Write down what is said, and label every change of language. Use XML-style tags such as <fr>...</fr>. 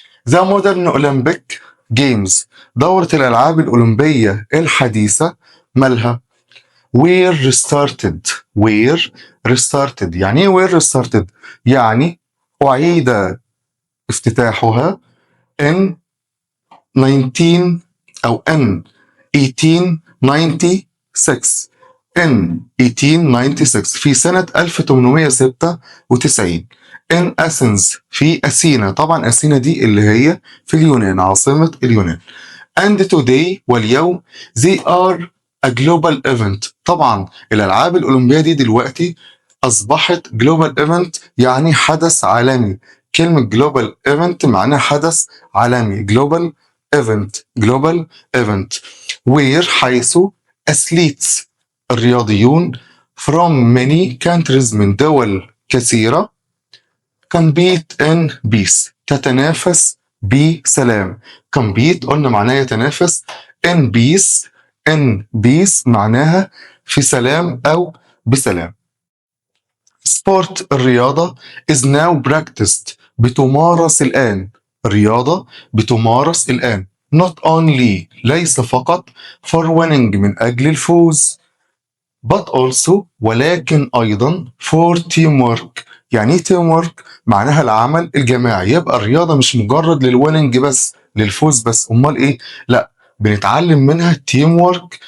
<en>The modern Olympic Games</en> <ar>دورة الألعاب الأولمبية الحديثة مالها؟</ar> <en>were restarted</en> <ar>يعني ايه</ar> <en>were restarted؟</en> <ar>يعني أعيد افتتاحها</ar> <en>in 19 أو in 1896 in 1896</en> <ar>في سنة</ar> <en>1896 in Athens</en> <ar>في أثينا. طبعا أثينا دي اللي هي في اليونان، عاصمة اليونان.</ar> <en>and today</en> <ar>واليوم</ar> <en>they are a global event.</en> <ar>طبعا الألعاب الأولمبية دي دلوقتي أصبحت</ar> <en>global event</en> <ar>يعني حدث عالمي. كلمة</ar> <en>global event</en> <ar>معناها حدث عالمي.</ar> <en>global event where حيث athletes</en> <ar>الرياضيون</ar> <en>from many countries</en> <ar>من دول كثيرة</ar> <en>compete in peace</en> <ar>تتنافس بسلام. compete قلنا معناه يتنافس.</ar> <en>in peace</en> <ar>معناها في سلام أو بسلام.</ar> <en>sport الرياضة is now practiced</en> <ar>بتمارس الآن. الرياضة بتمارس الآن</ar> <en>not only</en> <ar>ليس فقط</ar> <en>for winning</en> <ar>من أجل الفوز</ar> <en>but also</en> <ar>ولكن أيضا</ar> <en>for teamwork.</en> <ar>يعني ايه teamwork؟ معناها العمل الجماعي. يبقى الرياضة مش مجرد للويننج بس، للفوز بس، أمال إيه؟ لا، بنتعلم منها teamwork.</ar>